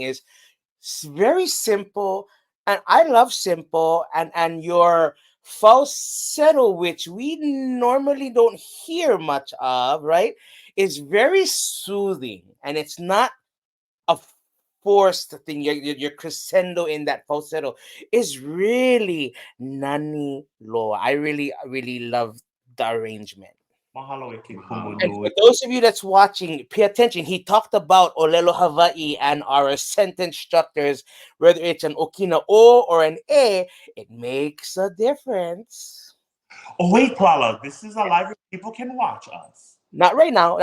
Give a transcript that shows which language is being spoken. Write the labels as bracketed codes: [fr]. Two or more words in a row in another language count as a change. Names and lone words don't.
[en] Is very simple, and I love simple, and your falsetto, which we normally don't hear much of, right, is very soothing, and it's not a forced thing. Your crescendo in that falsetto is really [haw] nani loa. [en] I really love the arrangement. [haw] Mahalo e ke kumu Mahalo. [en] And for nui. those of you that's watching, pay attention. He talked about Olelo Hawaii and our sentence structures, whether it's an Okina O or an A, it makes a difference. Oh wait, Plala, this is a live people can watch us. Not right now.